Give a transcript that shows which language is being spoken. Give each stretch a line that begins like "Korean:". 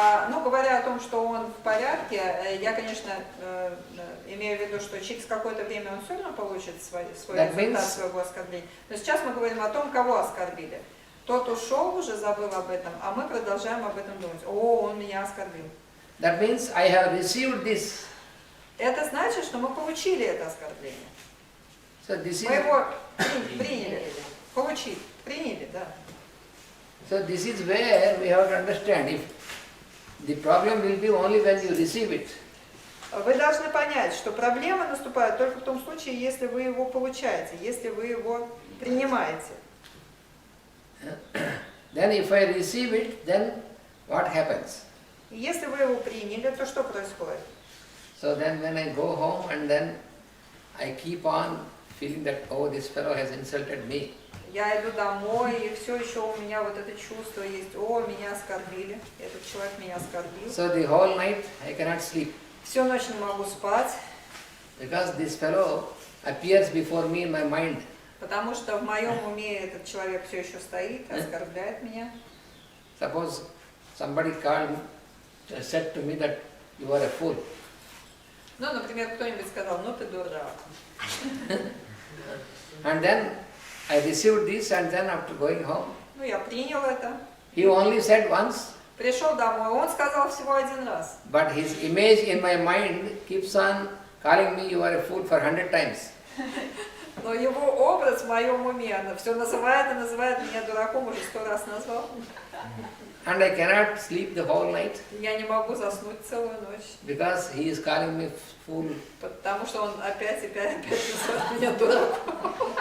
Russian: Ну, говоря о том, что он в порядке, я, конечно, имею в виду, что через какое-то время он все равно получит свой результат своего оскорбления. Но сейчас мы говорим о том, кого оскорбили. Тот ушел, уже забыл об этом, а мы продолжаем об этом думать. О, он меня оскорбил.
English: That means I have received this.
Russian: Это значит, что мы получили это оскорбление.
English: So this
Russian: Мы
English: is,
Russian: его приняли. Получили. Приняли, да.
English: so this is where we have to understand. If the problem will be only when you receive it.
Russian: Вы должны понять, что проблема наступает только в том случае, если вы его получаете, если вы его принимаете.
English: Then if I receive it, then what happens?
Russian: И если вы его приняли, то что происходит?
English: So then when I go home and then I keep on feeling that, oh, this fellow has insulted me.
Russian: Я иду домой, и все еще у меня вот это чувство есть, о, меня оскорбили, этот человек меня оскорбил.
English: So the whole night I cannot sleep
Russian: Всю ночь не могу спать,
English: because this fellow appears before me in my mind.
Russian: потому что в моем уме этот человек все еще стоит, оскорбляет меня.
English: Suppose somebody said to me that you are a fool.
Russian: Ну, например, кто-нибудь сказал, ну ты дурак.
English: And then I received this and then after going home,
Russian: Ну, я принял это.
English: he only said once,
Russian: Пришел домой, он сказал всего один раз.
English: but his image in my mind keeps on calling me you are a fool for 100 times.
Russian: Но его образ в моем уме, она все называет и называет меня дураком, уже 100 раз назвал.
English: And I cannot sleep the whole night
Russian: Я не могу заснуть целую ночь,
English: because he is calling me fool.
Russian: потому что он опять называет меня дураком.